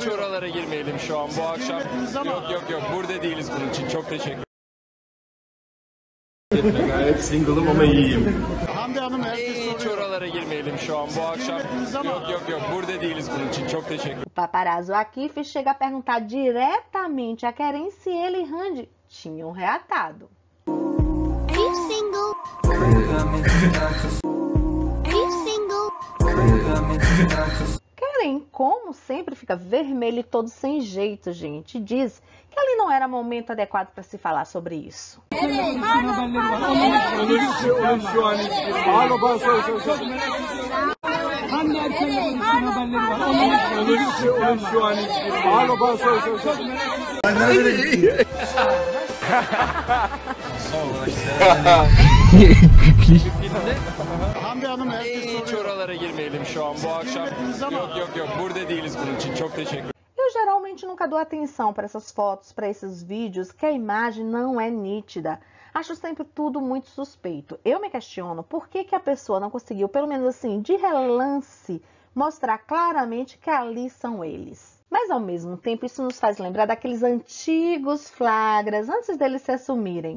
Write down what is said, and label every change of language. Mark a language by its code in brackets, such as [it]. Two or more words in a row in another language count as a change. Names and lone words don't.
[tr] Hiç oralara girmeyelim şu an bu akşam. Yok, burada değiliz bunun için. Çok teşekkür ederim. Gayet single'ım ama iyiyim. Hande Hanım herkes soruyor. Hiç oralara girmeyelim şu an bu akşam. Yok, burada değiliz bunun için. Çok teşekkür ederim. [pt] O paparazzo Akif chega a perguntar diretamente a Kerem se ele e Hande tinham reatado. [en] Are you single? Are you single? [pt] Kerem, como sempre, fica vermelho e todo sem jeito, gente. Diz que ali não era momento adequado para se falar sobre isso. [tr] Onun şu an Abi bana sor. Hande Erçel'le görüştüğün haberleri var. Onun şu an Abi bana sor. Hande Hanım herkes Hiç soruyor. oralara girmeyelim şu an bu akşam. Yok, burada değiliz bunun için. Çok teşekkür ederim. [pt] Eu geralmente nunca dou atenção para essas fotos, para esses vídeos, que a imagem não é nítida. Acho sempre tudo muito suspeito. Eu me questiono por que a pessoa não conseguiu, pelo menos assim, de relance, mostrar claramente que ali são eles. Mas ao mesmo tempo isso nos faz lembrar daqueles antigos flagras antes deles se assumirem.